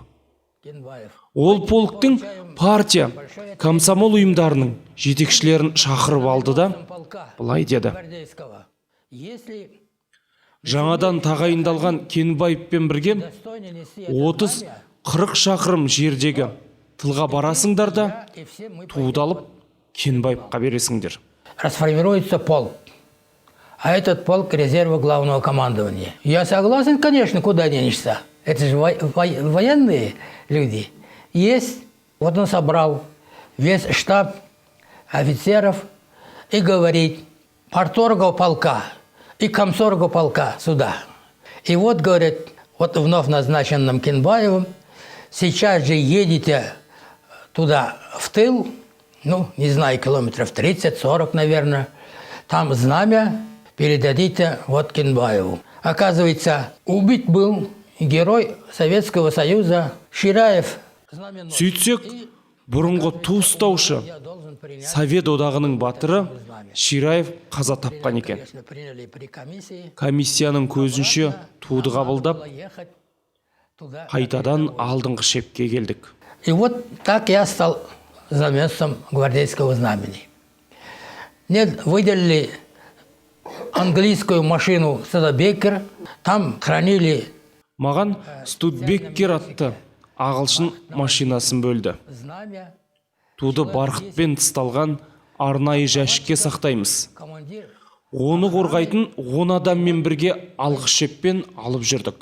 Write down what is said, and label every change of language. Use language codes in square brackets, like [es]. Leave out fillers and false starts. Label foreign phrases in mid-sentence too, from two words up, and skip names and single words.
[kk] Ол полктың партия, комсомол ұйымдарының жетекшілерін шақырып алды да, былай деді. Жаңадан тағайындалған Кенбаевпен бірге 30-40 шақырым жердегі тылға барасыңдар да, туды алып Кенбаевқа бересіңдер. [ru] Расформируется полк. А этот полк резерва главного командования. Я согласен, конечно, куда денешься. Это же военные люди. Есть. Вот он собрал весь штаб офицеров и говорит: парторгов полка и комсоргов полка сюда. И вот, говорит, вот вновь назначенным Кенбаевым, сейчас же едете туда в тыл, ну, не знаю, километров 30-40, наверное, там знамя передадите вот Кенбаеву. Оказывается, убит был герой Советского Союза Шираев. [kk] Сөйтсек, бұрынғы ту ұстаушы Совет одағының батыры Шираев қаза тапқан екен. Комиссияның көзінше туды қабылдап, қайтадан алдыңғы шепке келдік. [ru] И вот так я стал знаменцем гвардейского знамени. Мне выделили английскую машину Студебеккер, там хранили [kk] Маған Студебеккер атты ағылшын машинасын бөлді. [ru] знамя. [kk] Туды барқытпен тысталған арнайы жәшікке сақтаймыз. Оны қорғайтын 10 адаммен бірге алғыш шеппен алып жүрдік.